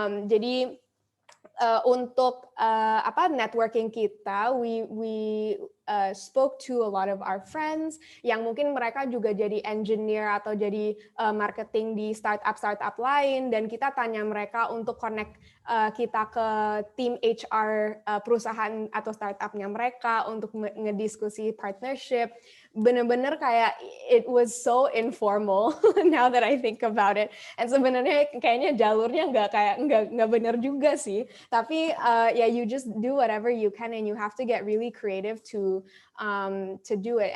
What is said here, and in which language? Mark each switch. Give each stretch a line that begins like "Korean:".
Indonesian: Jadi untuk networking kita,
English: we spoke to a lot of our friends
Indonesian: yang mungkin mereka juga jadi engineer atau jadi marketing di startup lain, dan kita tanya mereka untuk connect kita ke tim HR perusahaan atau startupnya mereka untuk ngediskusi partnership. Bener-bener kayak
English: it was so informal now that I think about it.
Indonesian: And sebenarnya kayaknya jalurnya nggak bener juga sih.
English: Tapi you just do whatever you can and you have to get really creative to do it.